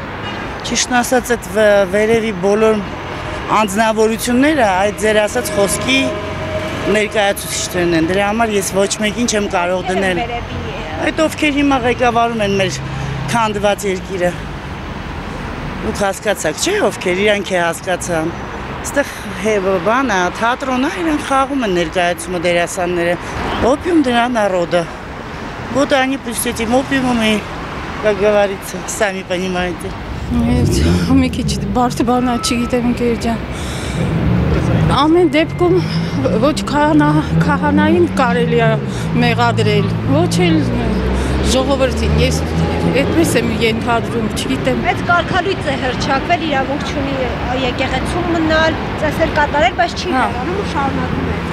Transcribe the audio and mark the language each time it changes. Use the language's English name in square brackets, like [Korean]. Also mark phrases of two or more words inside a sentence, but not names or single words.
[Armenian] Ճիշտն ասած այդ վերևի բոլոր անձնավորությունները այդ ձեր ասած խոսքի ներկայացուցիչներն են, դրա համար ես ոչ մեկին չեմ կարող դնել։ Այդ ովքեր հիմա ղեկավարում են մեր քանդված երկիրը։ Դուք հասկացաք, չէ՞, ովքեր իրանք է հասկացան։ Այստեղ բան է, թատրոն է, իրանք խաղում են ներկայացումը դերասանները։ [Russian] Опиум для народа. Вот они плюс этим опиумом и, как говорится, сами понимаете. [Armenian] Մի քիչ բարդ բան է, չգիտեմ ընկեր ջան։ Ամեն դեպքում ոչ քահանային կարելի է մեղադրել, ոչ էլ ժողովրդին։ Ես այդպես եմ ենթադրում, չգիտեմ։ Բայց կարգալույծ է հռչակվել, իրավունք չունի եկեղեցում մնալ, ծեսեր կատարել, բայց չի հեռանում ու շարունակում է։